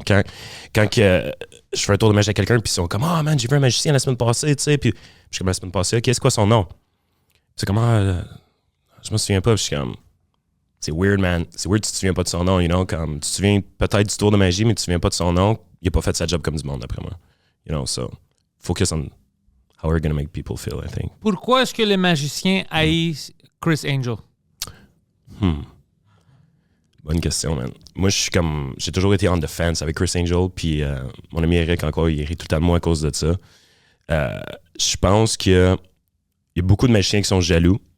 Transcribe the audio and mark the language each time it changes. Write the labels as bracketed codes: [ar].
[fr] Quand je fais un tour de magie à quelqu'un, puis ils sont comme, oh man, j'ai vu un magicien la semaine passée, tu sais. Puis je suis comme, la semaine passée, OK, c'est quoi son nom? Puis c'est comme, je me souviens pas. Puis je suis comme, c'est weird, man. C'est weird que tu te souviens pas de son nom, [en] you know. [fr] Comme, tu te souviens peut-être du tour de magie, mais tu te souviens pas de son nom. Il a pas fait sa job comme du monde, d'après moi. [en] You know, so focus on how we're gonna make people feel, I think. [fr] Pourquoi est-ce que les magiciens haïssent Chris Angel? Bonne question, man. Moi, j'ai toujours été [en] on the fence [fr] avec Chris Angel, puis mon ami Eric, encore, il rit tout le temps de moi à cause de ça. Je pense qu'il y a beaucoup de magiciens qui sont jaloux.